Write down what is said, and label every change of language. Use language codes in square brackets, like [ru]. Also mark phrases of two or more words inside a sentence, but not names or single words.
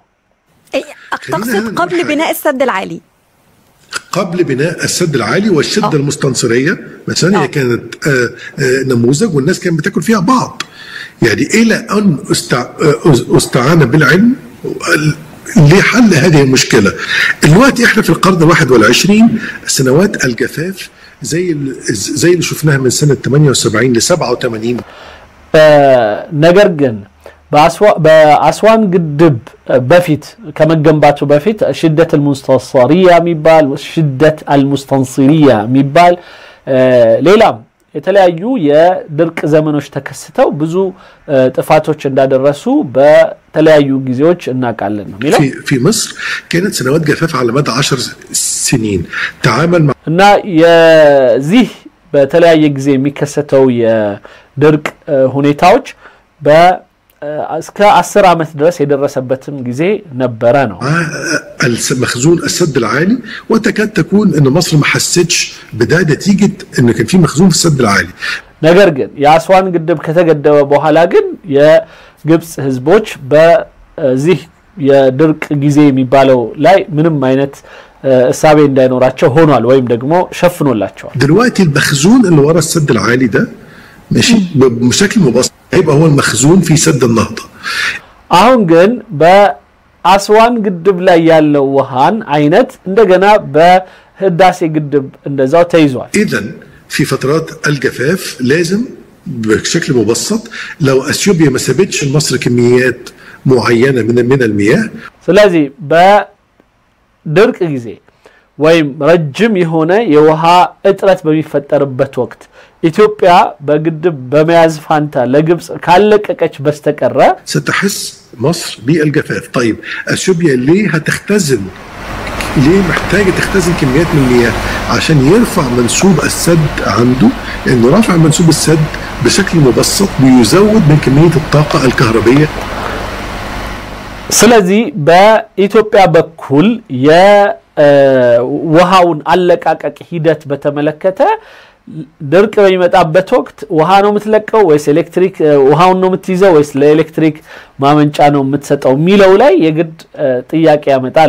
[ar] تقصد قبل بناء السد العالي؟ قبل بناء السد العالي والشدة المستنصرية مثلا هي كانت نموذج والناس كانت بتاكل فيها بعض، يعني إلى أن استعان بالعلم لحل هذه المشكلة. دلوقتي احنا في القرن 21 سنوات الجفاف زي اللي شفناها من سنة 78 ل 87. [am] ነገር ግን በአስዋን ግድብ በፊት ከመገንባቱ በፊት [ar] شدة المستنصرية [am] የሚባል [ar] شدة المستنصرية [am] የሚባል ሌላም የተለያዩ የድርቅ ዘመኖች ተከስተው ብዙ ጥፋቶች እንዳደረሱ በተለያዩ ጊዜዎች እናቃለን ነው የሚለው። [ar] في مصر كانت سنوات جفاف على مدى 10 سنين تعامل مع [am] እና የዚህ በተለያየ ጊዜ የሚከሰተው የድርቅ ሁኔታዎች እስከ 10 ዓመት ድረስ የደረሰበትም ጊዜ ነበረ ነው። [ar] المخزون السد العالي وتكاد تكون ان مصر ما حسيتش بده نتيجه ان كان في مخزون في السد العالي. [am] ነገር ግን የአስዋን ግድብ ከተገደበ በኋላ ግን የግብጽ ህዝቦች በዚህ የድርቅ ጊዜ የሚባለው ላይ ምንም አይነት እሳቤ እንዳይኖራቸው ሆኗል ወይም ደግሞ ሸፍኖላቸዋል። [ar] دلوقتي المخزون اللي ورا السد العالي ده ماشي بشكل مبسط هيبقى هو المخزون في سد النهضة. [am] አሁን ግን በአስዋን ግድብ ላይ ያለው ውሃን አይነት እንደገና በህዳሴ ግድብ እንደዛው ተይዟል። [ar] إذن في فترات الجفاف لازم بشكل مبسط لو اثيوبيا ما سابتش لمصر كميات معينة من المياه [am] ስለዚህ በድርቅ ጊዜ ወይም ረጅም የሆነ የውሃ እጥረት በሚፈጠርበት ወቅት ኢትዮጵያ በግድብ በመያዝ ፋንታ ለግብጽ ካለቀቀች በስተቀረ [ar] ستحس مصر بالجفاف. طيب اثيوبيا ليه هتختزن؟ ليه محتاجه تختزن كميات من المياه؟ عشان يرفع منسوب السد عنده، لانه رفع منسوب السد بشكل مبسط بيزود من كميه الطاقه الكهربيه. [am] ስለዚህ በኢትዮጵያ በኩል የውሃውን አለቃቀቅ ሂደት በተመለከተ ድርቅ በሚመጣበት ወቅት ውሃ ነው የምትለቀው ወይስ ኤሌክትሪክ ውሃውን ነው የምትይዘው ወይስ ለኤሌክትሪክ ማመንጫ ነው የምትሰጠው ሚለው ላይ የግድ ጥያቄ ያመጣል።